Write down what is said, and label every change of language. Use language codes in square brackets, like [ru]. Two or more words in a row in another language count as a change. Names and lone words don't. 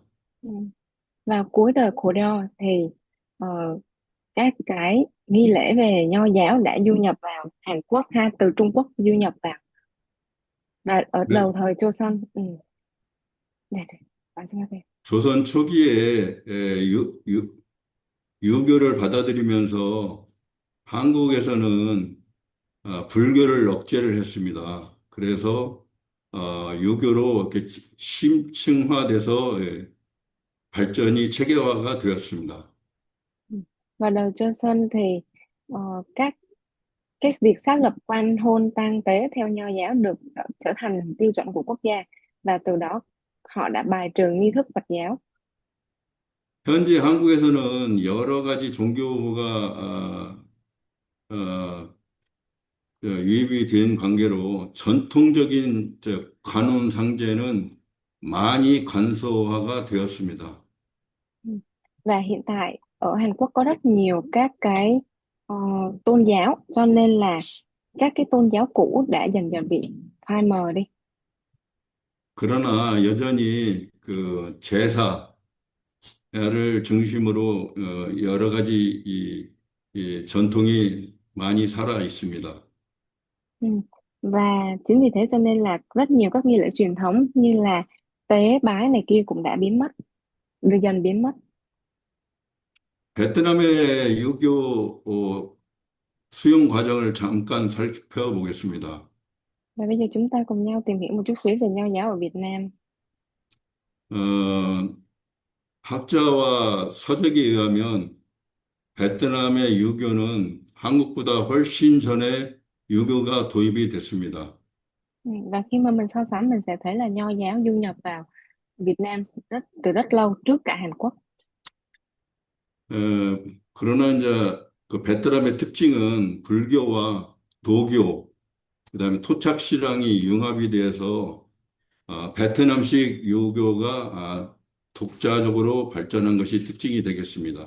[vi] Ừ. Vào cuối đời Goryeo thì ờ, các cái nghi lễ về nho giáo đã du nhập vào Hàn Quốc ha, từ Trung Quốc du nhập vào, và ở [ko] 네, [vi] đầu thời Joseon. Ừ. [ko] 네, 네. 말씀하세요. 조선 초기에 유교를 받아들이면서 한국에서는 불교를 억제를 했습니다. 그래서 유교로 이렇게 심층화돼서 발전이 체계화가 되었습니다. [vi] Ừ. Vào đời Joseon thì ờ, các cái việc xác lập quan hôn tang tế theo nho giáo được trở thành tiêu chuẩn của quốc gia, và từ đó họ đã bài trừ nghi thức Phật giáo. [ko] 현재 한국에서는 여러 가지 종교가 유입이 된 관계로 전통적인 관원 상제는 많이 간소화가 되었습니다. [vi] Ừ. Và hiện tại ở Hàn Quốc có rất nhiều các cái ờ, tôn giáo, cho nên là các cái tôn giáo cũ đã dần dần bị phai mờ đi. [ko] 그러나 여전히 그 제사를 중심으로 여러 가지 이 전통이 많이 살아 있습니다. [vi] Ừ. Và chính vì thế cho nên là rất nhiều các nghi lễ truyền thống như là tế bái này kia cũng đã biến mất, dần biến mất. [ko] 베트남의 유교 수용 과정을 잠깐 살펴보겠습니다. [vi] Và bây giờ chúng ta cùng nhau tìm hiểu một chút xíu về nho giáo ở Việt Nam. [ko] 어, 학자와 서적에 의하면 베트남의 유교는 한국보다 훨씬 전에 유교가 도입이 됐습니다. [vi] Ừ. Và khi mà mình so sánh mình sẽ thấy là nho giáo du nhập vào Việt Nam từ rất lâu trước cả Hàn Quốc. [ko] 어, 그러나 이제 그 베트남의 특징은 불교와 도교, 그다음에 토착신앙이 융합이 돼서 베트남식 유교가 독자적으로 발전한 것이 특징이 되겠습니다.